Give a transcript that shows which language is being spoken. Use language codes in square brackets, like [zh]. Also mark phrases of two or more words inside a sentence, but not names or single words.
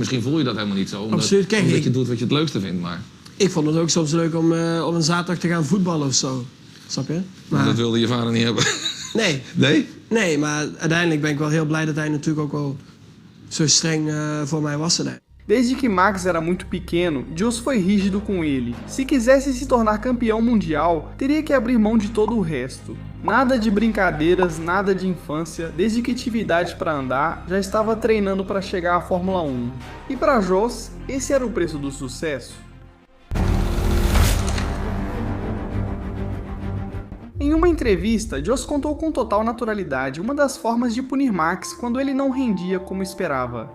[nl] Misschien voel je dat helemaal niet zo, omdat je doet wat je het leukste vindt, maar... Ik vond het ook soms leuk om op een zaterdag te gaan voetballen of zo. Snap je? Maar dat wilde je vader niet hebben. Nee. Nee? Nee, maar uiteindelijk ben ik wel heel blij dat hij natuurlijk ook wel zo streng voor mij was. [pt] Desde que Max era muito pequeno, Jules foi rígido com ele. Se quisesse se tornar campeão mundial, teria que abrir mão de todo o resto. Nada de brincadeiras, nada de infância, desde que tive idade para andar, já estava treinando para chegar à Fórmula 1. E para Jules, esse era o preço do sucesso? Em uma entrevista, Jules contou com total naturalidade uma das formas de punir Max quando ele não rendia como esperava.